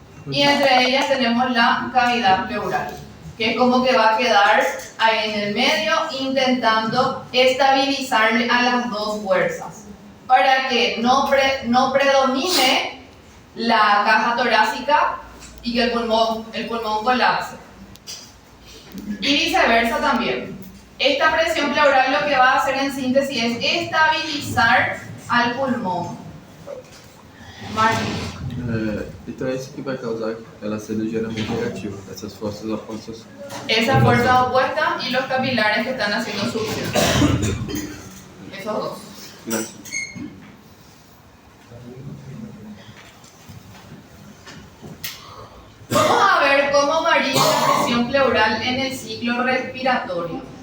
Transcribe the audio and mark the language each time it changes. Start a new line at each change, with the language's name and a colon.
Spanish: Y entre ellas tenemos la cavidad pleural, que es como que va a quedar ahí en el medio intentando estabilizarle a las dos fuerzas para que no predomine la caja torácica y que el pulmón colapse. Y viceversa también. Esta presión pleural lo que va a hacer en síntesis es estabilizar al pulmón. Martín.
Portuguese: Então é isso que vai causar ela ser ligeiramente negativa, essas forças opostas.
Spanish: Esa fuerza opuesta y los capilares que están haciendo succión. Esos dos. Gracias. Vamos a ver cómo varía la presión pleural en el ciclo respiratorio.